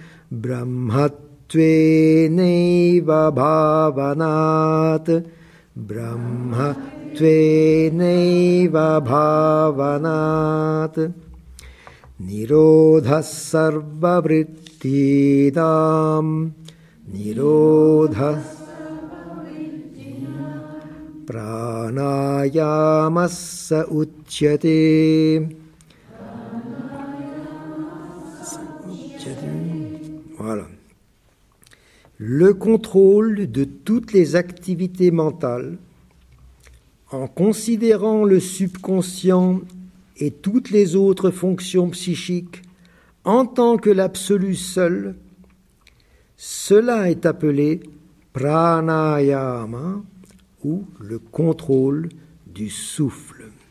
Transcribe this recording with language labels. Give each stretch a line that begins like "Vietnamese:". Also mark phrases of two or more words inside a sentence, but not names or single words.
Sanskrit: brahmatveneva bhavanat brahmatveneva bhavanat nirodha sarvavrittidam nirodha pranayamassa uchyate.
French: Voilà. Le contrôle de toutes les activités mentales en considérant le subconscient et toutes les autres fonctions psychiques en tant que l'absolu seul, cela est appelé pranayama ou le contrôle du souffle.